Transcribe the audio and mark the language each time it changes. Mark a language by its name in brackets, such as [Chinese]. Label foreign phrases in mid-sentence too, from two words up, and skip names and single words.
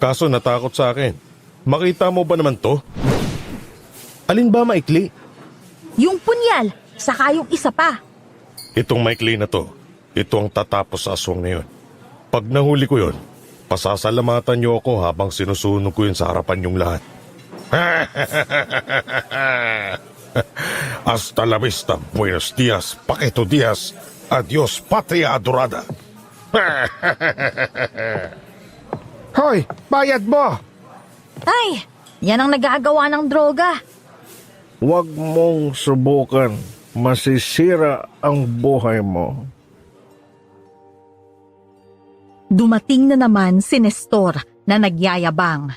[Filipino] Kaso natakot sa akin. Makita mo ba naman to? Alin ba maikli? Yung punyal, saka yung isa pa. Itong maikli na to, ito ang tatapos sa aswang na yun. Pag nahuli ko yun, pasasalamatan niyo ako habang sinusunog ko yun sa harapan niyong lahat. [Spanish] Hasta la vista, buenos dias, Paquito Diaz, adios patria adorada. [Filipino] Hoy, bayad mo! Ay, yan ang nagagawa ng droga. Huwag mong subukan. Masisira ang buhay mo. Dumating na naman si Nestor na nagyayabang.